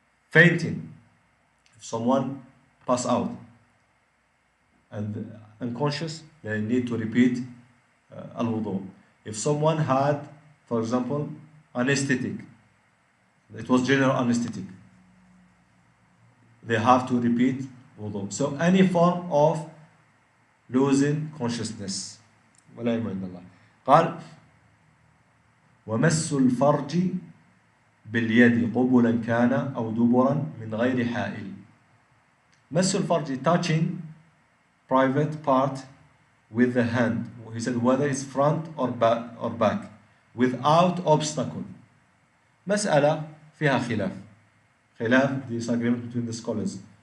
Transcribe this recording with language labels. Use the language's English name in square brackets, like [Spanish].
[English] Fainting, if someone pass out and unconscious, they need to repeat al-wudu. If someone had, for example, anesthetic, it was general anesthetic, they have to repeat wudu. So any form of losing consciousness. [Arabic] ولا علم عند الله. قال ومس الفرج باليد قبلا كان أو دبرا من غير حائل. مس الفرج, [English] touching private part with the hand. He said whether it's front or back without obstacle. [Arabic] مسألة فيها خلاف, [English] disagreement between the scholars.